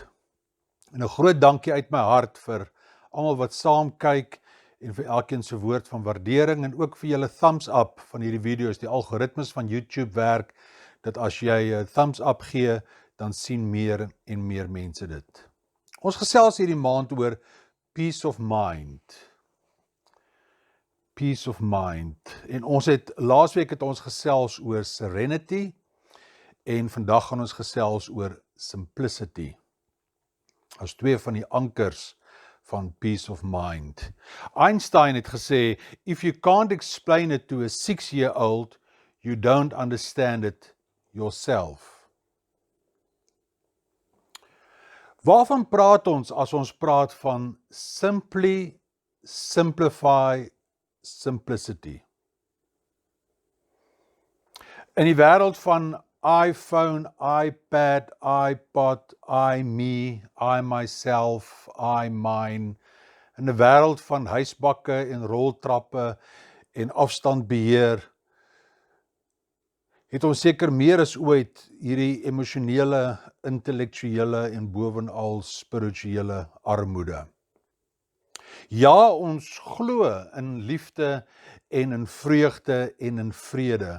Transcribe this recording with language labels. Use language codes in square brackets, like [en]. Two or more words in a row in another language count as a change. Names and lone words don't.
[af] En 'n groot dankie uit my hart vir almal wat saam kyk en vir elkeen se woord van waardering en ook vir julle [en] thumbs up [af] van hierdie video's. Die algoritmes van YouTube werk dat as jy 'n [en] thumbs up [af] gee, dan sien meer en meer mense dit. Ons gesels hierdie maand oor [en] peace of mind. Peace of mind. [af] En laasweek het ons gesels oor serenity en vandag gaan ons gesels oor simplicity. As twee van die ankers van [en] peace of mind. [af] Einstein het gesê, [en] if you can't explain it to a 6-year-old, you don't understand it yourself. [af] Waarvan praat ons as ons praat van [en] simply, simplify, simplicity? [af] In die wêreld van iPhone, iPad, iPod, [en] me, I myself, I mine, [af] in 'n wêreld van huisbakke en roltrappe en afstandbeheer, het ons seker meer as ooit hierdie emosionele, intellektuele en bovenal spirituele armoede. Ja, ons glo in liefde en in vreugde en in vrede.